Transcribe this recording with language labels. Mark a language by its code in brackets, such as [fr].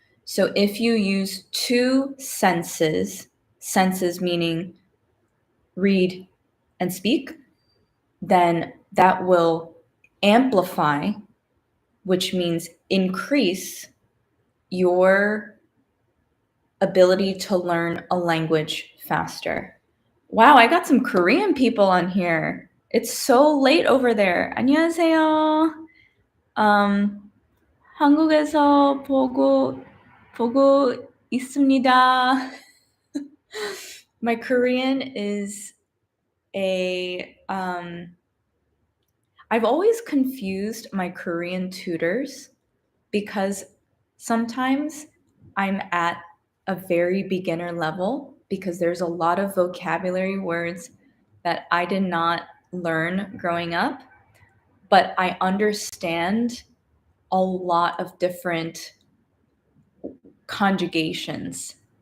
[en] So if you use two senses meaning read and speak, then that will amplify, which means increase your ability to learn a language faster. Wow, I got some Korean people on here. It's so late over there. [ko] 안녕하세요. 한국에서 보고 있습니다. [en] My Korean is I've always confused my Korean tutors because sometimes I'm at a very beginner level because there's a lot of vocabulary words that I did not learn growing up, but I understand a lot of different conjugations.